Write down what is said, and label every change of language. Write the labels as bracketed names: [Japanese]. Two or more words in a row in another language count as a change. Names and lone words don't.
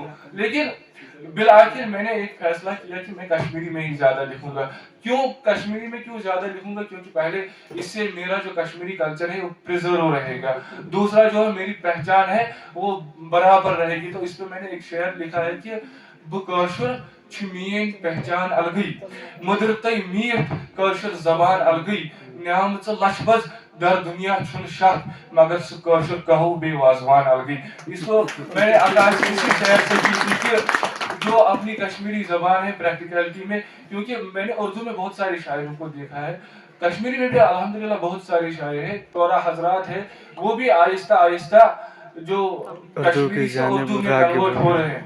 [Urdu] لیکن بالآخر میں نے ایک فیصلہ کیا کہ میں کشمیری میں ہی زیادہ لکھوں گا. کیوں کشمیری میں کیوں زیادہ لکھوں گا؟ کیونکہ پہلے اس سے میرا جو کشمیری کلچر ہے وہ پریزرو رہے گا. دوسرا جو ہے میری پہچان ہے وہ برابر رہے گی. تو اس پہ میں نے ایک شعر لکھا ہے کہ [Kashmiri] بہ کٲشُر چھِ میٲنۍ پہچان الگٕے مٔدٕر تہٕ میٖٹھ کٲشِر زبان الگٕے نیامژٕ لچھ بٔژ در دنیا چھُنہٕ شک مگر سُہ کٲشُر قہوٕ بیٚیہِ وازوان الگٕے. [Urdu] اس کو میں نے آغاز اسی شعر سے کی تھی کہ جو اپنی کشمیری زبان ہے پریکٹیکلٹی میں, کیونکہ میں نے اردو میں بہت سارے شاعروں کو دیکھا ہے, کشمیری میں بھی الحمدللہ بہت سارے شاعر ہیں. تورا حضرات ہے وہ بھی آہستہ آہستہ جو کشمیری سے اردو میں کنورٹ ہو رہے ہیں.